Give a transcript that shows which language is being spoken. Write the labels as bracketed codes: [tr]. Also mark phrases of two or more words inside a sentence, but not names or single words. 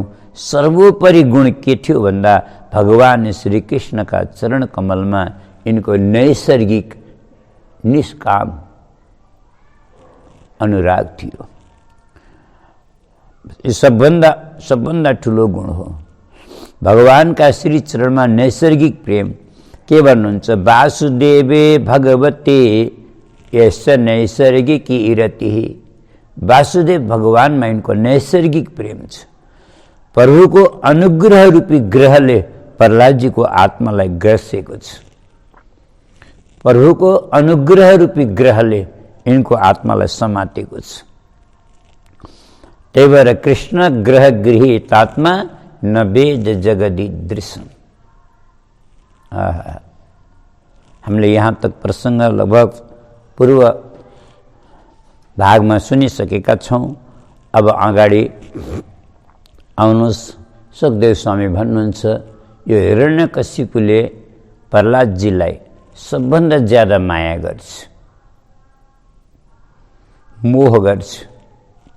[ne] सर्वोपरि गुण के थियो भन्दा भगवान श्री कृष्णका चरण कमलमा यिनको नैसर्गिक निष्काम अनुराग थियो। यो सबभन्दा ठुलो गुण हो। भगवानका श्री चरणमा नैसर्गिक प्रेम। के भन्नुहुन्छ? [sa] वासुदेवे भगवते यस्य नैसर्गिकी रति। [ne] वासुदेव भगवानमा यिनको नैसर्गिक प्रेम छ। प्रभुको अनुग्रह रूपी ग्रहले प्रहलादजीको आत्मालाई ग्रसेको छ। प्रभुको अनुग्रह रूपी ग्रहले यिनको आत्मालाई समातेको छ। त्यही भएर [sa] कृष्ण ग्रह गृहीत आत्मा न वेद जगदीदृशम्। [ne] हामीले यहाँ तक प्रसङ्ग लगभग पूर्व भागमा सुनिसकेका छौँ। अब अगाडि आउनुहोस्। सुखदेव स्वामी भन्नुहुन्छ, यो हिरण्यकशिपुले प्रहलादजीलाई सबभन्दा ज्यादा माया गर्छ, मोह गर्छ।